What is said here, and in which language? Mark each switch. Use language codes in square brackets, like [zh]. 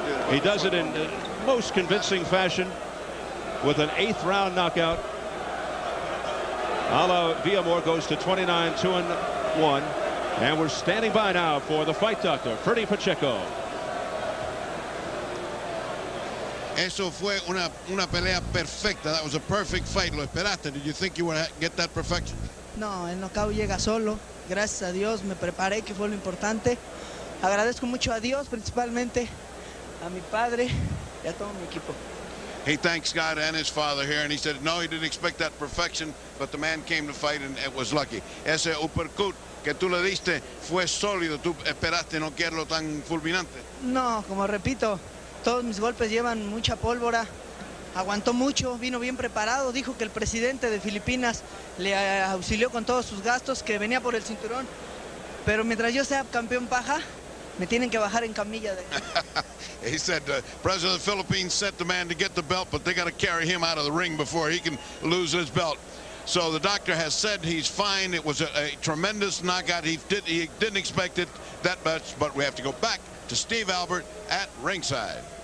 [en] He does it in most convincing fashion with an 8th round knockout. A la Villamor goes to 29-2-1, and we're standing by now for the fight doctor, Ferdy Pacheco. [es] Eso fue una pelea perfecta. [en] That was a perfect fight. [es] Lo esperaste. [en] Did you think you would get that perfection? [es] No, el knockout llega solo. Gracias a Dios me preparé, que fue lo importante. Agradezco mucho a Dios, principalmente a mi padre y a todo mi equipo. [en] He thanks God and his father here, and he said no, he didn't expect that perfection, but the man came to fight and it was lucky. [es] Ese uppercut que tú le diste fue sólido. Tú esperaste noquearlo tan fulminante. No, como repito, todos mis golpes llevan mucha pólvora. Aguantó mucho, vino bien preparado. Dijo que el presidente de Filipinas le auxilió con todos sus gastos, que venía por el cinturón. Pero mientras yo sea campeón paja, me tienen que bajar en camilla. [en] He said the president of the Philippines sent the man to get the belt, but they got to carry him out of the ring before he can lose his belt. So the doctor has said he's fine. It was a tremendous knockout. He didn't expect it that much, but we have to go back to Steve Albert at ringside.